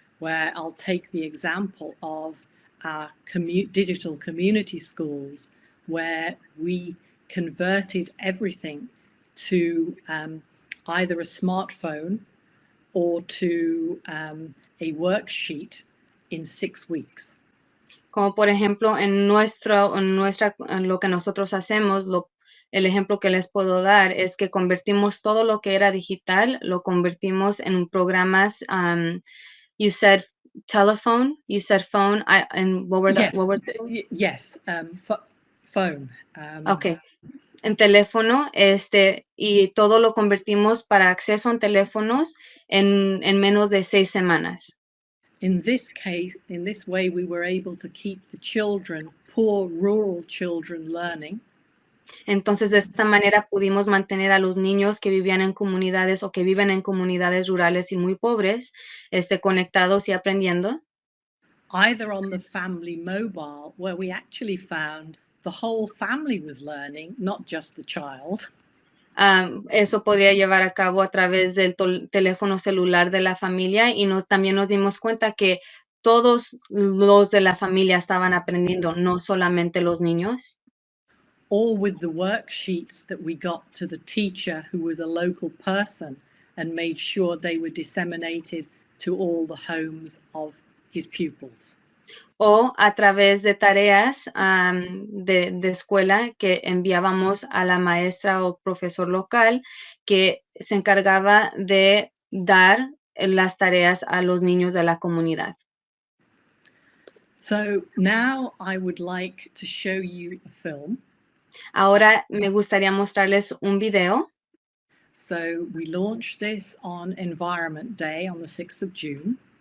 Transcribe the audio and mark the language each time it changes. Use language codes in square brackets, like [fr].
[en] where I'll take the example of our digital community schools, where we converted everything to either a smartphone or to a worksheet in 6 weeks. [es] Como por ejemplo, en lo que nosotros hacemos, el ejemplo que les puedo dar es que convertimos todo lo que era digital, lo convertimos en programas. [en] You said telephone, you said phone, and what were the? Yes, phone. Okay. [es] En teléfono, y todo lo convertimos para acceso en teléfonos en menos de 6 semanas. [en] In this way, we were able to keep the children, poor rural children, learning. [es] Entonces, de esta manera pudimos mantener a los niños que vivían en comunidades o que viven en comunidades rurales y muy pobres, conectados y aprendiendo. [en] Either on the family mobile, where we actually found the whole family was learning, not just the child. [es] Eso podría llevar a cabo a través del teléfono celular de la familia y también nos dimos cuenta que todos los de la familia estaban aprendiendo, no solamente los niños. [en] Or with the worksheets that we got to the teacher who was a local person and made sure they were disseminated to all the homes of his pupils. [es] O a través de tareas de escuela que enviábamos a la maestra o profesor local que se encargaba de dar las tareas a los niños de la comunidad. [en] So now I would like to show you a film. [es] Ahora me gustaría mostrarles un video. [en] So we launched this on Environment Day on the 6th of June.